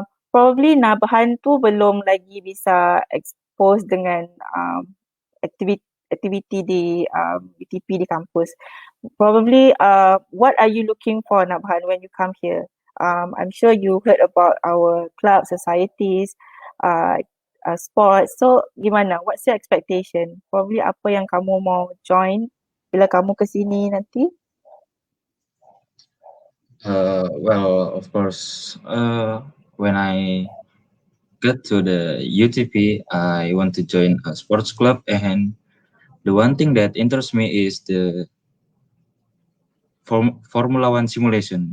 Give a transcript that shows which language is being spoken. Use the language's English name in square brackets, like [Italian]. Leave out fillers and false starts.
[Malay] Probably Nabahan tu belum lagi bisa expose dengan aktiviti di UTP di kampus. [English] Probably what are you looking for, Nabhan, when you come here? I'm sure you heard about our club, societies, sports. [Malay] So gimana? [English] What's your expectation? Probably [Malay] apa yang kamu mau join bila kamu ke sini nanti? [English] Well, of course, when I got to the UTP, I want to join a sports club, and the one thing that interests me is the Formula One simulation.